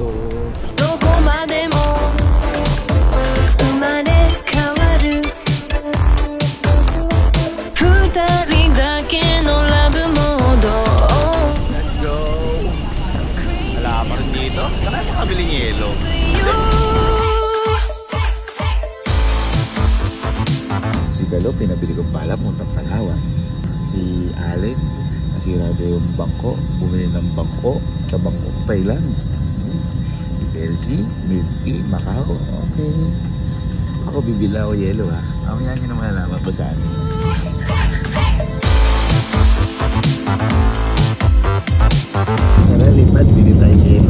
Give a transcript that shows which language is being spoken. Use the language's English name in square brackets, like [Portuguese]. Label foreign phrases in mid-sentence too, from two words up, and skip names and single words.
[Japanese] どこまでも生まれ変わる二人だけのラブモード [English] Let's go! [Filipino] Wala pa rin dito. Saan kayo makabili ng yelo? Si Galo, pinabili ko pala puntang Palawan. Si Allen, nasira daw yung bangko. Bumili ng bangko sa Bangkok, Thailand. Si Kelsey, Milky, Macau. Okay. Ako bibila ako yelo ha. Mamaya nyo naman nalaman po saan. Tara, lipad. Bili tayong yelo.